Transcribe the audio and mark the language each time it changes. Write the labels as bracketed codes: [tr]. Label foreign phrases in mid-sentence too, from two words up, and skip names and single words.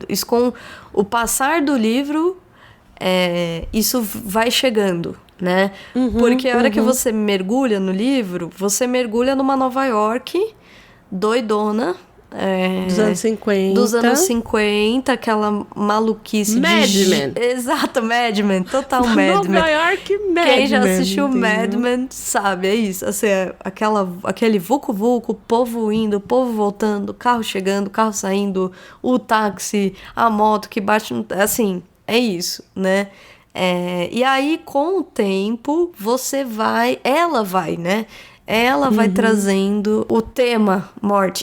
[pt] Isso, com o passar do livro, isso vai chegando, né? Porque a hora que você mergulha no livro, você mergulha numa Nova York doidona. Dos anos 50. Aquela maluquice Mad Men. Exato, Mad Men. Total Mad Men. Nova York, Mad Men. Quem já assistiu Mad Men sabe, é isso. Assim, aquele vucu-vucu, povo indo, povo voltando, carro chegando, carro saindo, o táxi, a moto que bate... Assim, é isso, né? E aí, com o tempo, ela vai trazendo o tema morte.